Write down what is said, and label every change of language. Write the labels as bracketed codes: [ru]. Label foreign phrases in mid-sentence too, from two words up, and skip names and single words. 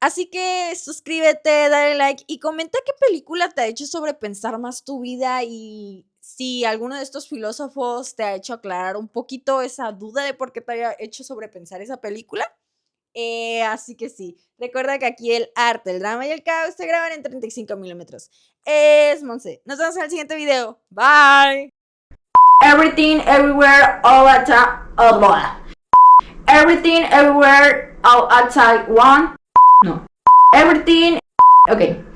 [es] Así que suscríbete, dale like y comenta qué película te ha hecho sobrepensar más tu vida y si alguno de estos filósofos te ha hecho aclarar un poquito esa duda de por qué te haya hecho sobrepensar esa película. Así que sí, recuerda que aquí el arte, el drama y el caos se graban en 35 milímetros. Es Monse. Nos vemos en el siguiente video. Bye. [en] Everything, everywhere, all at Everything, everywhere, all outside one. No. Everything. Okay.